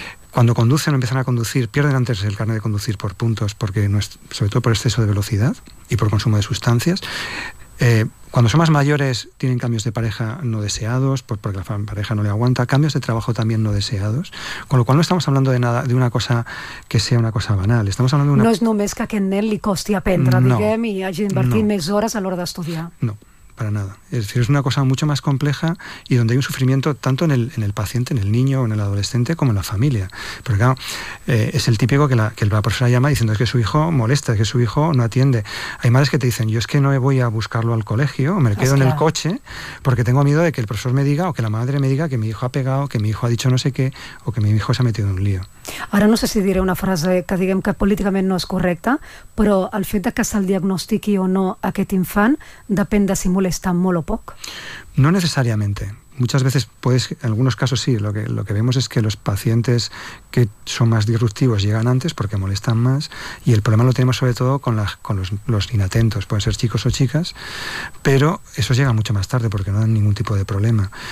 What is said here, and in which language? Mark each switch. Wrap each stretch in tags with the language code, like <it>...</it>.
<es>Cuando conducen o empiezan a conducir, pierden antes el carnet de conducir por puntos, porque no es, sobre todo por exceso de velocidad y por consumo de sustancias. Cuando son más mayores, tienen cambios de pareja no deseados, porque la pareja no le aguanta, cambios de trabajo también no deseados, con lo cual no estamos hablando de nada, de una cosa que sea una cosa banal, estamos hablando de una...</es> <ca>No es només que en él li costi aprendre, no, diguem, y hagi d'invertir més hores a l'hora d'estudiar.</ca> <es>No. Para nada. Es decir, es una cosa mucho más compleja y donde hay un sufrimiento tanto en el paciente, en el niño o en el adolescente, como en la familia. Porque claro, es el típico que la profesora llama diciendo es que su hijo molesta, es que su hijo no atiende. Hay madres que te dicen, yo es que no voy a buscarlo al colegio, me quedo en el coche porque tengo miedo de que el profesor me diga o que la madre me diga que mi hijo ha pegado, que mi hijo ha dicho no sé qué o que mi hijo se ha metido en un lío.</es> <ca>Ara no sé si diré una frase que diguem que políticament no és correcta, però el fet de que se'l diagnostiqui o no aquest infant depèn de si molesta molt o poc. No necessàriament.</ca> <es>Muchas veces, pues, en algunos casos sí, lo que vemos es que los pacientes que son más disruptivos llegan antes porque molestan más, y el problema lo tenemos sobre todo con los inatentos, pueden ser chicos o chicas, pero esos llegan mucho más tarde porque no dan ningún tipo de problema.</es>